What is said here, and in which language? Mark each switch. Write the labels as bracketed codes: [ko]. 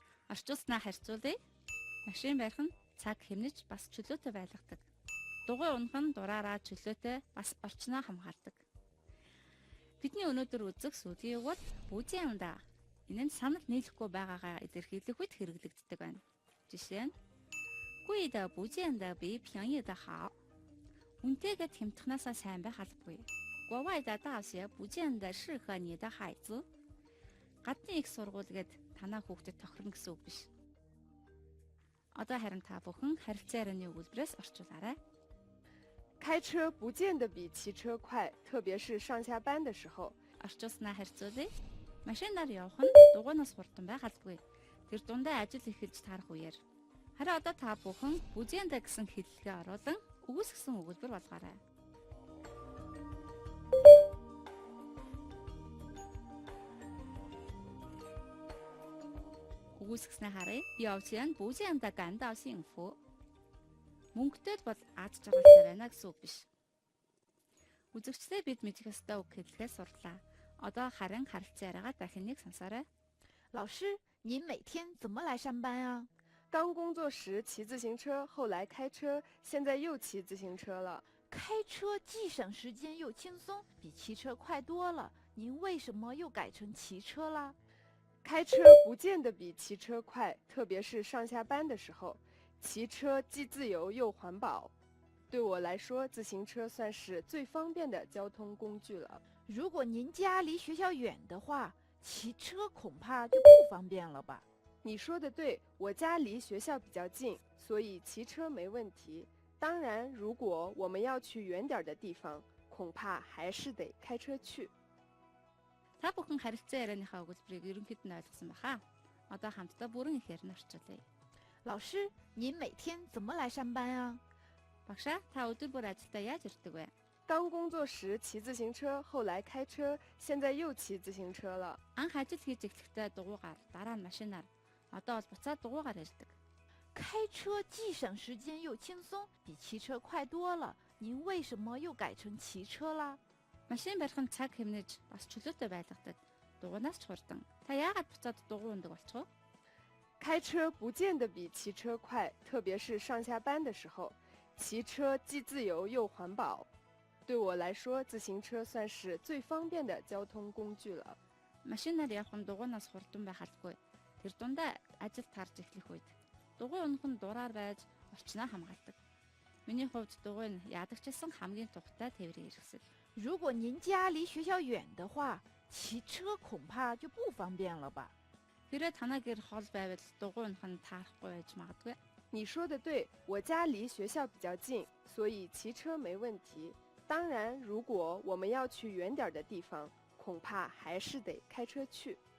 [mn] Орчуулснаа харьцуулъя. Машин барих нь цаг хэмнэж бас чөлөөтэй байлгадаг. Дугуй унах нь дураараа чөлөөтэй бас орчноо хамгаалдаг. Бидний өнөөдөр үзэх сүүлийн үг бол бүжэнда. Энэ нь санал нийлэхгүй байгаагаа илэрхийлэх үед хэрэглэгддэг байна. Жишээ нь [zh] 贵的不见得比便宜的好. [mn] Үнэтэйгээ хямдхнаасаа сайн байх албагүй. [zh] 国外的大学不见得适合你的孩子. [mn] Гадны их сургууль гээд танаа хүүхдэд тохирно гэсэн үг биш. Одоо харин та бүхэн харилцаа ярианы өгүүлбэрээс орчуулаарай. [zh] 开车不见得比骑车快，特别是上下班的时候。 [mn] Орчуулснаа харьцуулъя. Машинаар явах нь дугуйнаас хурдан байх албагүй. Тэр дундаа ажил эхэлж таарах үеэр. Харин одоо та бүхэн бүжэндэ гэсэн хэллэгээ оруулан өгүүлсэн өгүүлбэр болгоорой. Өгүүлснээ харъя. [zh] 有钱不见得感到幸福. [mn] Мөнгөтэй бол аз жаргалтай байна гэсэн үг биш. Үзэгчдээ бид мэдэх ёстой үг хэллэгээс сурлаа. Одоо харин харилцаа яриагаа дахин нэг сонсоорой. [zh] 老师，您每天怎么来上班啊？刚工作时骑自行车，后来开车，现在又骑自行车了。开车既省时间又轻松，比骑车快多了。您为什么又改成骑车啦？开车不见得比骑车快，特别是上下班的时候，骑车既自由又环保。对我来说，自行车算是最方便的交通工具了。如果您家离学校远的话，骑车恐怕就不方便了吧？你说的对，我家离学校比较近，所以骑车没问题。当然，如果我们要去远点的地方，恐怕还是得开车去。 [mn] Та бүхэн харилцаа ярианыхаа өгүүлбэрийг ерөнхийд нь ойлгосон баха. Одоо хамтдаа бүрэн ихээр нь орчуулъя. [zh] 老师，您每天怎么来上班啊？ [mn] Багшаа, та өдөр бүр ажилдаа яаж ирдэг вэ? [zh] 刚工作时骑自行车，后来开车，现在又骑自行车了。 [mn] Анх ажил хийж эхлэхдээ дугуйгаар, дараа нь машинаар, одоо бол буцаад дугуйгаар ирдэг. [zh] 开车既省时间又轻松，比骑车快多了。您为什么又改成骑车啦？ [mn] Машин барих нь цаг хэмнэж бас чөлөөтэй байлгадаг. Дугуйнаас ч хурдан. Та яагаад буцаад дугуй ундаг болчихов? [zh] 开车不见得比骑车快，特别是上下班的时候，骑车既自由又环保。对我来说，自行车算是最方便的交通工具了。 [mn] Машинаар явах нь дугуйнаас хурдан байх албагүй. Тэр дундаа ажил тарж эхлэх үед дугуй унах нь дураар байж орчноо хамгаалдаг. Миний хувьд дугуй нь ядагчилсан хамгийн тухтай тээврийн хэрэгсэл. [zh] 如果您家离学校远的话，骑车恐怕就不方便了吧？ [mn] Хэрэг танаа гэр хол байвал дугуй унах нь таарахгүй байж магадгүй. [zh] 你说的对，我家离学校比较近，所以骑车没问题。当然，如果我们要去远点的地方，恐怕还是得开车去。